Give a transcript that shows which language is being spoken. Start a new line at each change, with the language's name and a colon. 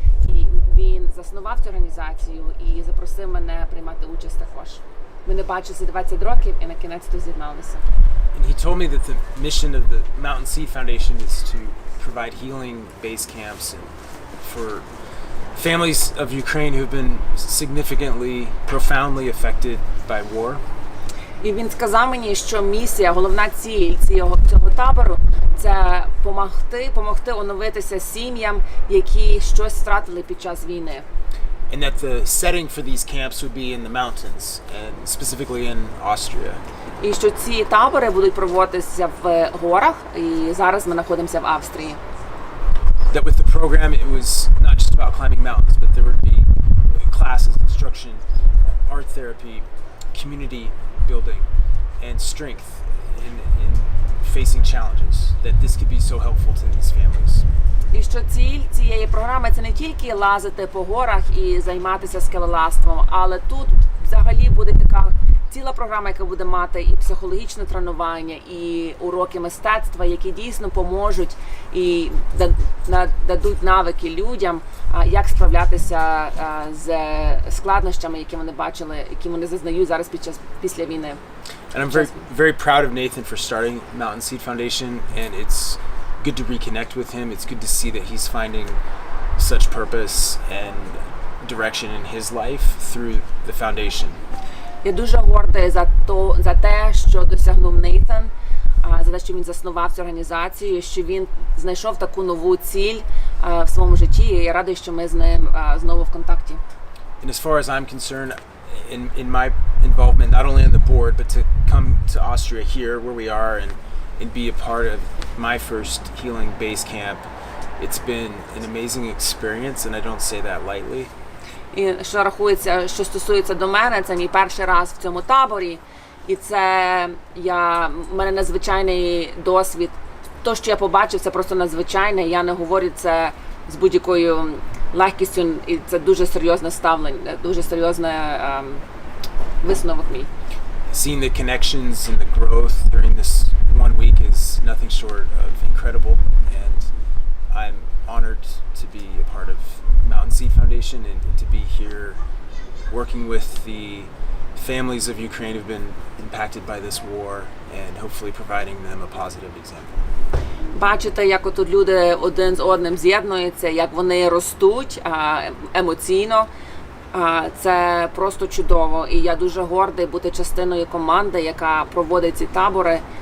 Ukrainian: І він заснував цю організацію і запросив мене приймати участь також. Ми не бачилися 20 років і на кінець-то з'єдналися.
English: And he told me that the mission of the Mountain Seed Foundation is to provide healing base camps for families of Ukraine who have been significantly, profoundly affected by war.
Ukrainian: І він сказав мені, що місія, головна ціль цього табору – це помогти оновитися сім'ям, які щось втратили під час війни.
English: And that the setting for these camps would be in the mountains, and specifically in Austria.
Ukrainian: І що ці табори будуть проводитися в горах, і зараз ми знаходимося в Австрії.
English: That with the program it was not just about climbing mountains, but there would be classes, instruction, art therapy, community building, and strength in facing challenges. That this could be so helpful to these families.
Ukrainian: І що ціль цієї програми – це не тільки лазити по горах і займатися скелелазством, але тут взагалі буде така ціла програма, яка буде мати і психологічне тренування, і уроки мистецтва, які дійсно поможуть і дадуть навики людям, як справлятися з складнощами, які вони бачили, які вони зазнають зараз після війни.
English: And I'm very proud of Nathan for starting Mountain Seed Foundation, and it's good to reconnect with him. It's good to see that he's finding such purpose and direction in his life through the foundation.
Ukrainian: Я дуже гордий за те, що досягнув Нейтан, за те, що він заснував цю організацію, що він знайшов таку нову ціль в своєму житті. І я радий, що ми з ним знову в контакті.
English: And as far as I'm concerned, in my involvement, not only on the board, but to come to Austria here, where we are, and be a part of my first healing base camp, it's been an amazing experience, and I don't say that lightly.
Ukrainian: І що стосується до мене, це мій перший раз в цьому таборі, і це в мене надзвичайний досвід. То, що я побачив, це просто надзвичайне, я не говорю це з будь-якою легкістю, і це дуже серйозне ставлення, дуже серйозне висновок мій.
English: Seeing the connections and the growth during this 1 week is nothing short of incredible, and I'm honored to be a part of Mountain Seed Foundation and to be here working with the families of Ukraine who've been impacted by this war and hopefully providing them a positive example.
Ukrainian: бачити, як отут люди один з одним з'єднуються, як вони ростуть емоційно. Це просто чудово. І я дуже гордий бути частиною команди, яка проводить ці табори.